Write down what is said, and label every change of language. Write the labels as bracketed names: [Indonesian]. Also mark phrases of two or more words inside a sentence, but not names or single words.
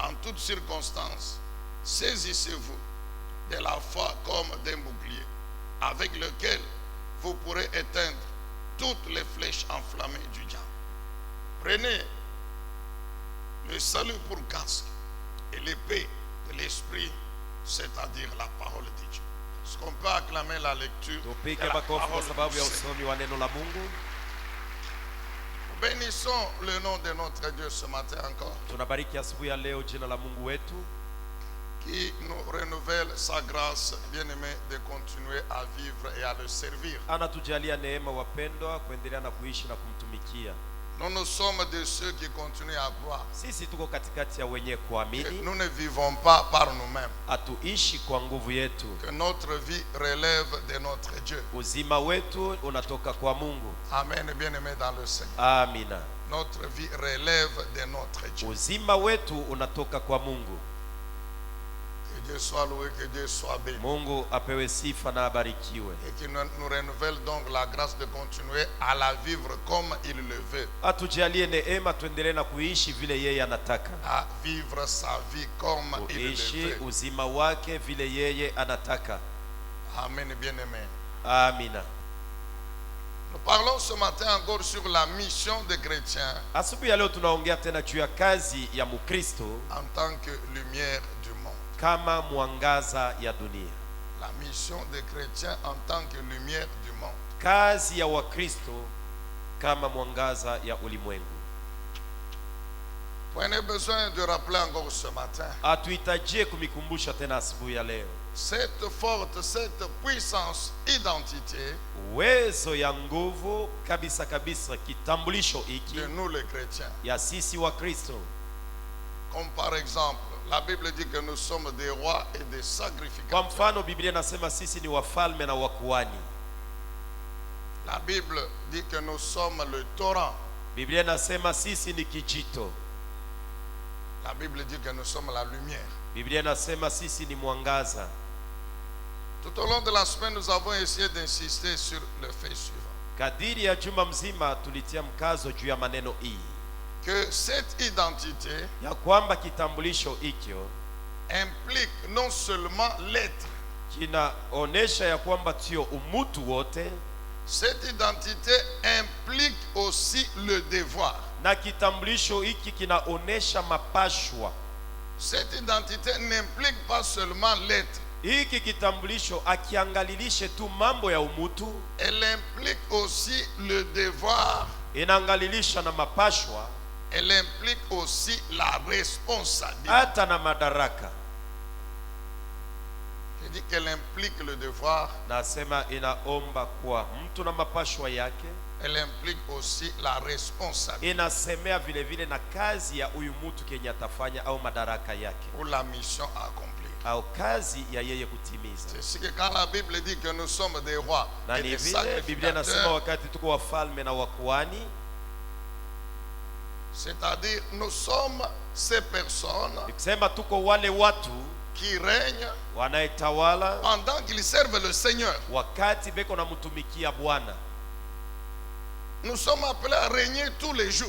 [French] En toutes circonstances, saisissez-vous de la foi comme d'un bouclier, avec lequel vous pourrez éteindre toutes les flèches enflammées du diable. Prenez le salut pour casque et l'épée de l'esprit, c'est-à-dire la parole de Dieu. Est-ce qu'on peut acclamer la lecture de [Swahili] Tupige [French] la [Swahili] makofi kwa [French] parole [Swahili] sababu [French] du [Swahili] ya [French] Seigneur? [Swahili] usomi wa neno la Mungu. [French] Bénissons le nom de notre Dieu ce matin encore, [Swahili] Tunabariki asubuhi ya leo jina la Mungu wetu, [French] qui nous renouvelle sa grâce, bien-aimé, de continuer à vivre et à le servir. [Swahili] anatujalia neema wapendwa, kuendelea na kuishi na kumtumikia. [French] Nous sommes de ceux qui continuent à croire. [Swahili] Sisi tuko katikati ya wenye kuamini, [French] Nous ne vivons pas par nous-mêmes. [Swahili] hatuishi kwa nguvu yetu. [French] Que notre vie relève de notre Dieu. [Swahili] Uzima wetu unatoka kwa Mungu. [French] Amen, bien-aimé dans le Seigneur. [Swahili] Amina. [French] Notre vie relève de notre Dieu. [Swahili] Uzima wetu unatoka kwa Mungu. [French] Que Dieu soit loué, que Dieu soit béni. [Swahili] Mungu apewe sifa na abarikiwe. [French] Et qu'il nous renouvelle donc la grâce de continuer à la vivre comme il le veut. [Swahili] Atujalie neema tuendelee na kuishi vile yeye anataka. [French] À vivre sa vie comme il le [Swahili] Kuishi [French] veut. [Swahili] uzima wake vile yeye anataka. [French] Amen, bien-aimé. [Swahili] Amina. [French] Nous parlons ce matin encore sur la mission des chrétiens [Swahili] Asubuhi ya leo tunaongea tena juu ya kazi ya Mkristo [French] en tant que lumière du monde. [Swahili] kama mwangaza ya dunia. [French] La mission des chrétiens en tant que lumière du monde. [Swahili] Kazi ya Wakristo kama mwangaza ya ulimwengu. [French] Prenez besoin de rappeler encore ce matin [Swahili] Atuhitajie kumikumbusha tena asubuhi ya leo [French] cette forte, cette puissance identité [Swahili] uwezo ya nguvu kabisa kabisa, kitambulisho hiki [French] de nous les chrétiens. [Swahili] ya sisi wa Kristo. [French] Comme par exemple, la Bible dit que nous sommes des rois et des [Swahili] Kwa [French] sacrificateurs. [Swahili] mfano Biblia inasema sisi ni wafalme na wakuhani. [French] La Bible dit que nous sommes le torrent. [Swahili] Biblia inasema sisi ni kijito. [French] La Bible dit que nous sommes la lumière. [Swahili] Biblia inasema sisi ni mwangaza. [French] Tout au long de la semaine, nous avons essayé d'insister sur le fait suivant. [Swahili] Kadiri ya juma mzima tulitia mkazo juu ya maneno hii, [French] Que cette identité [Swahili] ya kwamba kitambulisho hikyo [French] implique non seulement l'être. [Swahili] kinaonesha ya kwamba sio umutu wote, [French] Cette identité implique aussi le devoir. [Swahili] na kitambulisho hiki kinaonesha mapashwa. [French] Cette identité n'implique pas seulement l'être. [Swahili] Hiki kitambulisho akiangalilishe tu mambo ya umutu, [French] Elle implique aussi le devoir. [Swahili] inaangalilisha na mapashwa, [French] Elle implique aussi la responsabilité. [Swahili] hata na madaraka. [French] Je dis qu'elle implique le devoir. [Swahili] Nasema inaomba kwa mtu na mapashwa yake, [French] Elle implique aussi la responsabilité [Swahili] inasemea vile vile na kazi ya huyu mtu kenye atafanya au madaraka yake [French] pour la mission à accomplir. [Swahili] au kazi ya yeye kutimiza. [French] C'est ce que quand la Bible dit que nous sommes des rois [Swahili] Na [French] et [Swahili] ni [French] des [Swahili] vile Biblia inasema [French] sacrificateurs, [Swahili] wakati tuko wafalme na wakuhani, [French] c'est-à-dire nous sommes ces personnes [Swahili] nikusema tuko wale watu [French] qui règnent [Swahili] wanayetawala [French] pendant qu'ils servent le Seigneur. [Swahili] wakati beko na mtumikia Bwana. [French] Nous sommes appelés à régner tous les jours.